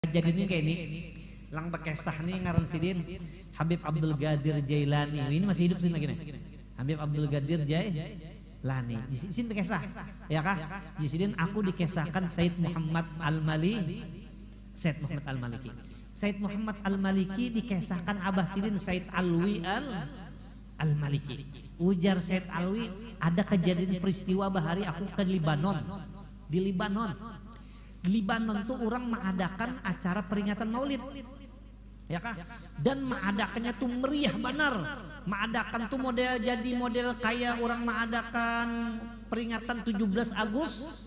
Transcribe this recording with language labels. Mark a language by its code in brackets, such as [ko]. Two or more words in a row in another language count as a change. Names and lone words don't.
[bjn] Kejadiannya kayak ini lang bekesah nih ngaran sidin Habib Abdul Qadir Jailani. Ini masih hidup sih lagi nih. Habib Abdul Qadir Jailani. Di sini bekesah. Ya kah? Di sini aku dikesahkan Said Muhammad Al-Maliki. Said Muhammad Al-Maliki. Said Muhammad Al-Maliki dikesahkan Abah Sidin Said Alwi Al-Maliki. Ujar Said Alwi, ada kejadian peristiwa bahari aku ke Libanon. Di Libanon tuh orang mengadakan acara peringatan Maulid. Ya kah? Dan mengadakannya tuh meriah benar. Mengadakan tuh model kayak orang mengadakan peringatan 17 Agustus.